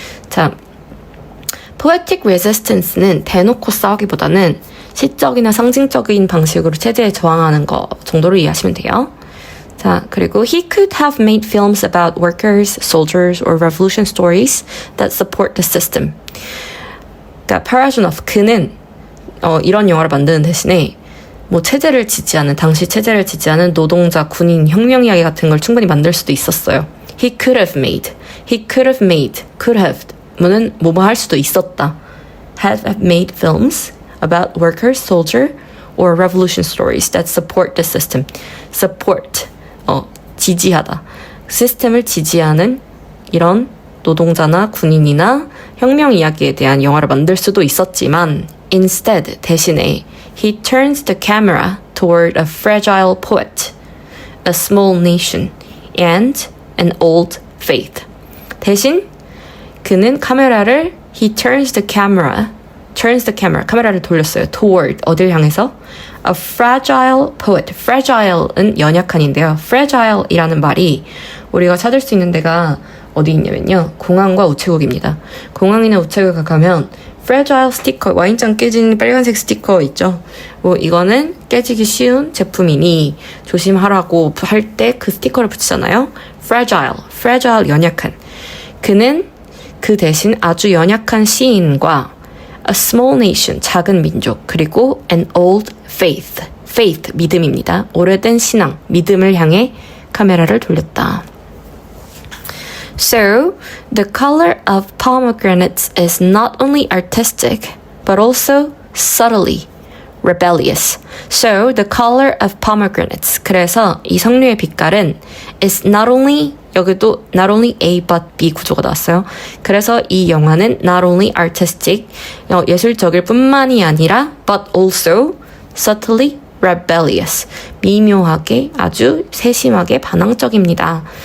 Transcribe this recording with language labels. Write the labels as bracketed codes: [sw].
[ko] 자, [en] poetic resistance [ko] 는 대놓고 싸우기보다는 시적이나 상징적인 방식으로 체제에 저항하는 거 정도로 이해하시면 돼요. 자, 그리고 [en] he could have made films about workers, soldiers, or revolution stories that support the system. [ko] 그러니까 파라주노프 그는 이런 영화를 만드는 대신에 뭐 체제를 지지하는 당시 체제를 지지하는 노동자, 군인, 혁명 이야기 같은 걸 충분히 만들 수도 있었어요. [en] He could have made. could have [ko] 뭐는 뭐뭐 할 수도 있었다. [en] have made films about workers, soldier, or revolution stories that support the system. support [ko] 지지하다. 시스템을 지지하는 이런 노동자나 군인이나 혁명 이야기에 대한 영화를 만들 수도 있었지만 [en] instead [ko] 대신에 [en] he turns the camera toward a fragile poet, a small nation, and an old faith. [ko] 대신 그는 카메라를 [en] he turns the camera [ko] 카메라를 돌렸어요. [en] toward [ko] 어딜 향해서 [en] a fragile poet. [ko] fragile은 연약한인데요. fragile이라는 말이 우리가 찾을 수 있는 데가 어디 있냐면요. 공항과 우체국입니다. 공항이나 우체국에 가면 fragile 스티커, 와인잔 깨진 빨간색 스티커 있죠. 뭐 이거는 깨지기 쉬운 제품이니 조심하라고 할 때 그 스티커를 붙이잖아요. fragile 연약한. 그는 그 대신 아주 연약한 시인과 [en] a small nation, [ko] 작은 민족, 그리고 [en] an old faith, [ko] 믿음입니다. 오래된 신앙, 믿음을 향해 카메라를 돌렸다. [en] So, the color of pomegranates is not only artistic, but also subtly rebellious. So, the color of pomegranates. [ko] 그래서 이 석류의 빛깔은 [en] is not only [ko] 여기도 [en] not only A but B [ko] 구조가 나왔어요. 그래서 이 영화는 [en] not only artistic, [ko] 예술적일 뿐만이 아니라 [en] but also subtly rebellious, [ko] 미묘하게 아주 세심하게 반항적입니다.